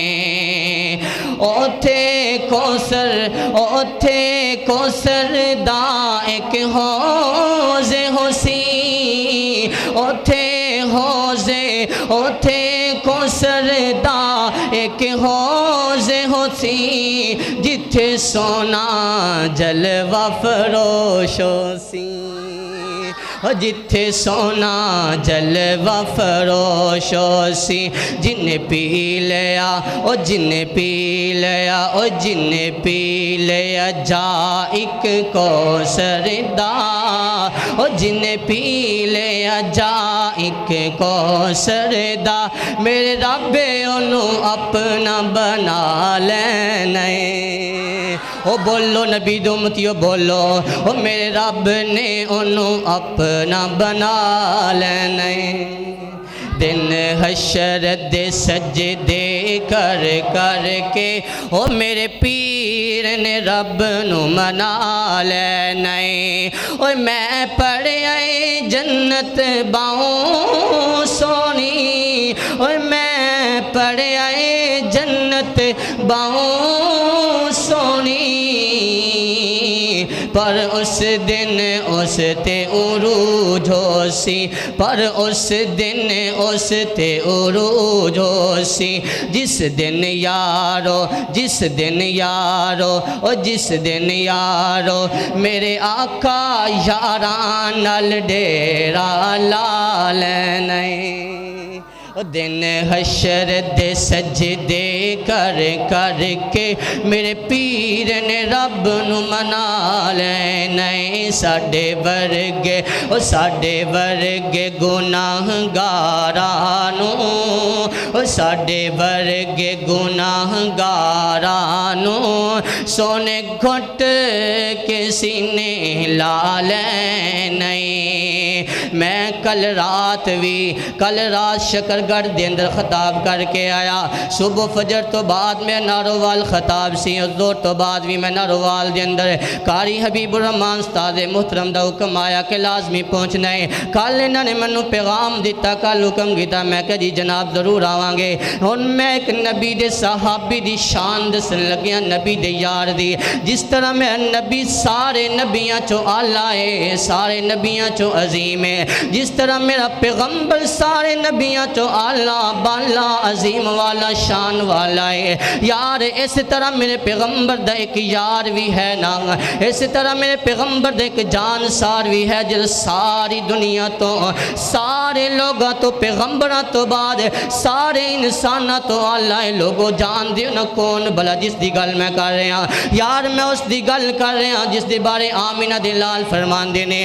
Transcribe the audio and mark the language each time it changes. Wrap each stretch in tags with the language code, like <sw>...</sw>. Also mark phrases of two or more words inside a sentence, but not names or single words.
<pa>اوتھے کوثر دا ایک حوض ہوسی، اوتھے کوثر دا ایک حوض ہوسی جتھے سونا جلوہ فروش ہوسی۔ جتھے سونا جلوہ فروش ہوسی۔ جن پی لیا او جن پی لیا او جن پی لیا جا ایک کوثر دا، او جن پی لیا جا ایک کوثر دا میرے رب انہوں اپنا بنا لینے۔ او بولو نبی دی امتیو بولو، او میرے رب نے انہوں اپنا بنا لینے۔ دن حشر دے سجدے کر کر کے او میرے پیر نے رب نو منا لینے۔ او میں پڑھیا جنت باؤں سونی، او میں پڑھیا جنت باؤں سونی، پر اس دن اس تے عروج ہوسی، پر اس دن اس تے عروج ہوسی۔ جس دن یارو، جس دن یارو، او جس دن یارو میرے آقا یاراں نال ڈیرا لا لینے۔ دن حشر دے سجدے کر کر کے میرے پیر نے رب نو منا لینے۔ ساڈے ورگے او ساڈے ورگے گناہ گارانو، او ساڈے ورگے گناہ گارانو سونے گھٹ کے سینے لا لینے۔ میں کل رات شکرگڑھ دے اندر خطاب کر کے آیا. صبح فجر تو بعد میں ناروال خطاب سی, زور تو بعد بھی میں ناروال دے اندر قاری حبیب الرحمان استاد محترم دا حکم آیا کہ لازمی پہنچنا ہے. کل انہوں نے منو پیغام دیتا, کل حکم کیتا, میں کہ جی جناب ضرور آواں گے. ہن میں ایک نبی دے صحابی دی شان دسن لگیا, نبی دے یار دی. جس طرح میں نبی سارے نبیاں چو آلہ ہے, سارے نبیاں چو عظیم ہے, جس طرح میرا پیغمبر سارے نبیاں چو آلہ بالا عظیم والا شان والا ہے. یار اس طرح میرے پیغمبر دا ایک یار بھی ہے نا, اس طرح میرے پیغمبر دا ایک جان سار بھی ہے, جس ساری دنیا تو سارے لوگاں تو پیغمبران تو بعد سارے انساناں تو اللہ لوگوں جان دیو نا کون بلا جس دی گل میں کر رہے ہیں یار, میں اس دی گل کر رہے ہیں جس دی بارے آمینہ دلال فرمان دینے.</pa>